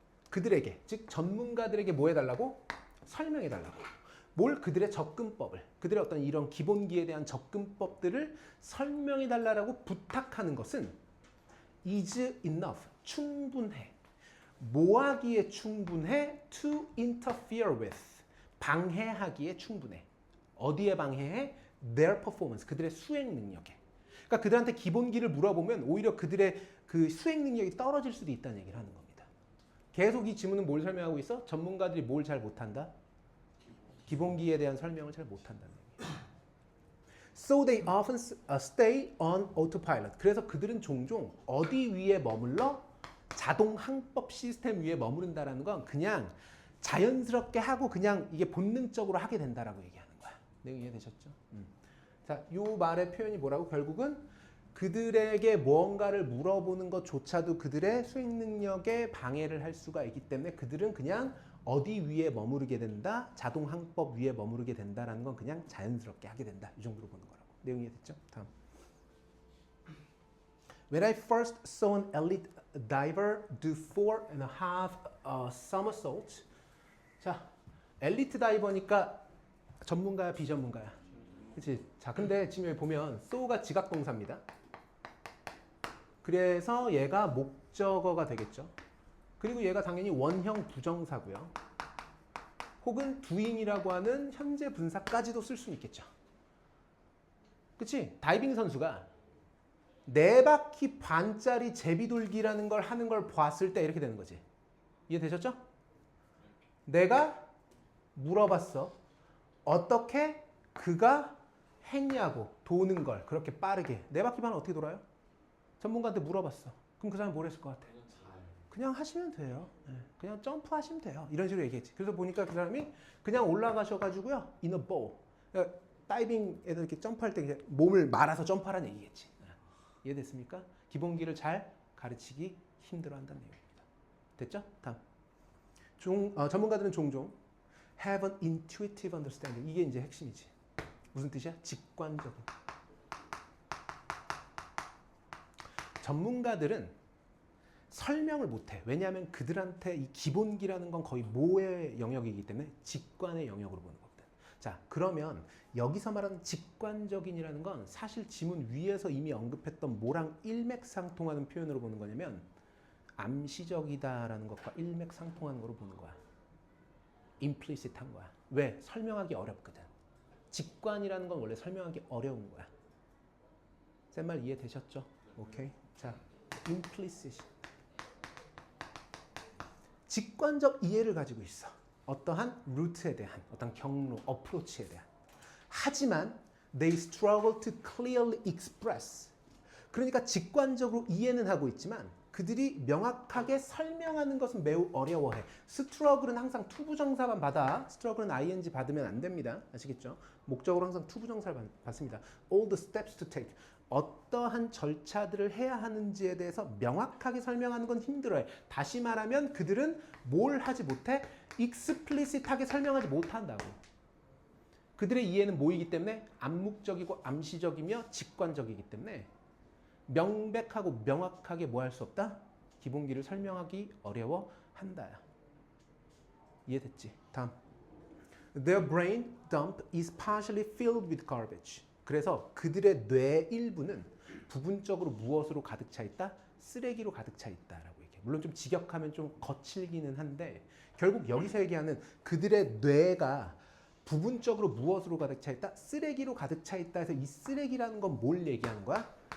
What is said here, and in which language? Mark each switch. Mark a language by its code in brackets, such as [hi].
[ko] 그들에게, 즉 전문가들에게 뭐 해달라고? 설명해달라고. 뭘? 그들의 접근법을, 그들의 어떤 이런 기본기에 대한 접근법들을 설명해달라고 부탁하는 것은 [en] is enough, [ko] 충분해. 뭐 하기에 충분해? [en] To interfere with, [ko] 방해하기에 충분해. 어디에 방해해? [en] Their performance, [ko] 그들의 수행 능력에. 그러니까 그들한테 기본기를 물어보면 오히려 그들의 그 수행 능력이 떨어질 수도 있다는 얘기를 하는 겁니다. 계속 이 지문은 뭘 설명하고 있어? 전문가들이 뭘 잘 못한다? 기본기에 대한 설명을 잘 못한다는 얘기예요. [en] So they often stay on autopilot. [ko] 그래서 그들은 종종 어디 위에 머물러? 자동 항법 시스템 위에 머무른다라는 건 그냥 자연스럽게 하고 그냥 이게 본능적으로 하게 된다라고 얘기하는 거야. 내용 이해되셨죠? 자, 요 말의 표현이 뭐라고? 결국은 그들에게 무언가를 물어보는 것조차도 그들의 수행 능력에 방해를 할 수가 있기 때문에 그들은 그냥 어디 위에 머무르게 된다? 자동 항법 위에 머무르게 된다라는 건 그냥 자연스럽게 하게 된다. 이 정도로 보는 거라고. 내용 이해됐죠? 다음. [en] When I first saw an elite diver do 4.5 somersaults. [ko] 자, 엘리트 다이버니까 전문가야, 비전문가야? 그치? 자, 근데 지금 여기 보면 so가 지각동사입니다. 그래서 얘가 목적어가 되겠죠. 그리고 얘가 당연히 원형 부정사고요. 혹은 doing이라고 하는 현재 분사까지도 쓸 수 있겠죠. 그치? 다이빙 선수가 4바퀴 반짜리 제비돌기라는 걸 하는 걸 봤을 때 이렇게 되는 거지. 이해되셨죠? 내가 물어봤어. 어떻게 그가 했냐고. 도는 걸 그렇게 빠르게. 4바퀴 반은 어떻게 돌아요? 전문가한테 물어봤어. 그럼 그 사람이 뭘 했을 것 같아? 그냥 하시면 돼요. 그냥 점프하시면 돼요. 이런 식으로 얘기했지. 그래서 보니까 그 사람이 그냥 올라가셔가지고요. [en] in a bowl. [ko] 그러니까 다이빙에서 이렇게 점프할 때 그냥 몸을 말아서 점프하라는 얘기겠지. 이해됐습니까? 기본기를 잘 가르치기 힘들어한다는 내용입니다. 됐죠? 다음. 전문가들은 종종 [en] have an intuitive understanding. [ko] 이게 이제 핵심이지. 무슨 뜻이야? 직관적인. 전문가들은 설명을 못해. 왜냐하면 그들한테 이 기본기라는 건 거의 모의 영역이기 때문에 직관의 영역으로 보는 겁니다. 자, 그러면 여기서 말하는 직관적인이라는 건 사실 지문 위에서 이미 언급했던 뭐랑 일맥상통하는 표현으로 보는 거냐면 암시적이다라는 것과 일맥상통하는 거로 보는 거야. implicit한 거야. 왜? 설명하기 어렵거든. 직관이라는 건 원래 설명하기 어려운 거야. 쌤 말 이해되셨죠? 오케이. 자, implicit. 직관적 이해를 가지고 있어. 어떠한 루트에 대한, 어떤 경로, 어프로치에 대한. 하지만 [en] they struggle to clearly express. [ko] 그러니까 직관적으로 이해는 하고 있지만 그들이 명확하게 설명하는 것은 매우 어려워해. struggle은 항상 투부정사만 받아. struggle은 ing 받으면 안 됩니다. 아시겠죠? 목적으로 항상 투부정사를 받습니다. [en] all the steps to take. [ko] 어떠한 절차들을 해야 하는지에 대해서 명확하게 설명하는 건 힘들어해. 다시 말하면 그들은 뭘 하지 못해? explicit하게 설명하지 못한다고. 그들의 이해는 뭐이기 때문에? 암묵적이고 암시적이며 직관적이기 때문에 명백하고 명확하게 뭐 할 수 없다? 기본기를 설명하기 어려워한다. 이해됐지? 다음. [en] Their brain dump is partially filled with garbage. [ko] 그래서 그들의 뇌 일부는 부분적으로 무엇으로 가득 차 있다? 쓰레기로 가득 차 있다라고 얘기해. 물론 좀 직역하면 좀 거칠기는 한데 결국 여기서 얘기하는 그들의 뇌가 부분적으로 무엇으로 가득 차 있다? 쓰레기로 가득 차 있다 해서 이 쓰레기라는 건 뭘 얘기하는 거야?